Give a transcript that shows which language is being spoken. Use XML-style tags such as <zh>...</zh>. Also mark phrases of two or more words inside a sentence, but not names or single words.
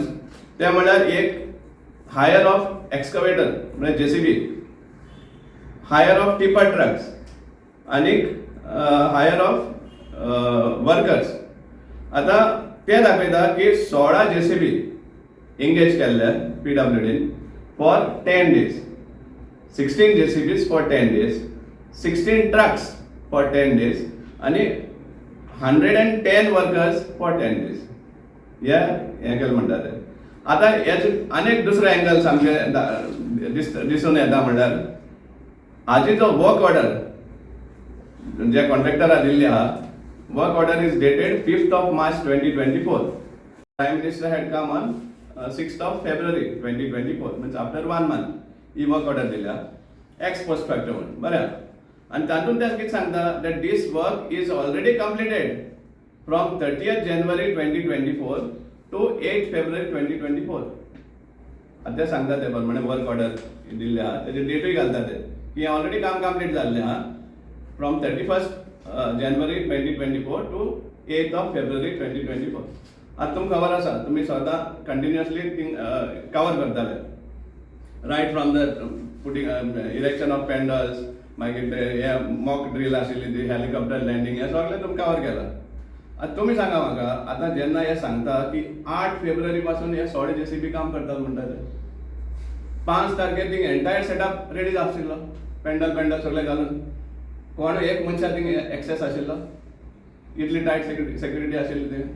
<kok>ते म्हणल्यार एक</kok> <en>hire of excavator</en> <kok>म्हणजे JCB,</kok> <en>hire of tipper trucks</en> <kok>आनीक</kok> <en>hire of workers.</en> <kok>आतां ते दाखयता की 16 JCB एंगेज केल्ले</kok> <en>PWD for 10 days, 16 JCBs for 10 days, 16 trucks for 10 days</en> <kok>आनी</kok> <en>110 workers for 10 days.</en> <kok>हें केलें म्हणटा ते. आतां हेचे आनीक दुसरो एंगल सामकें दिसून येता म्हणल्यार हाजी जो</kok> <en>work order</en> <kok>जे कॉन्ट्रॅक्टराक दिल्ली आहा</kok> <en>work order is dated 5th March 2024. prime minister had come on 6th February 2024 means after 1 month</en> <kok>ही</kok> <en>work order</en> <kok>दिल्या</kok> <la>ex post facto</la> <kok>म्हणून बरें. आनी तातूंत ते कितें सांगता</kok> <en>that this work is already completed from 30th January 2024 to 8th February 2024.</en> <kok>आतां ते सांगता ते प्रमाणे</kok> <en>work order</en> <kok>दिल्ले आहा तेजे डेटूय घालता ते की ऑलरेडी काम कंप्लीट जाल्लें आहा</kok> <en>from 31st January 2024 to 8th February 2024.</en> <kok>आता तुमकां खबर आसा तुमी स्वता कंटिन्युअसली कवर करताले</kok> <en>right from the putting erection of pandals</en> <kok>मागीर ते हे</kok> <en>mock drill</en> <kok>आशिल्ली ती</kok> <en>helicopter landing</en> <kok>हें सगळें तुमकां कवर केलां. आतां तुमी सांगा म्हाका आतां जेन्ना हे सांगता की 8 फेब्रुवारी पासून हे 16 JCB काम करतात म्हणटा ते 5 तारखेर</kok> <en>thing entire setup ready</en> <kok>आशिल्लो पेंडल सगळें घालून कोण एक मनशा</kok> <en>thing access</en> <kok>आशिल्लो इतली</kok> <en>tight security</en> <kok>आशिल्ली थंय.</kok>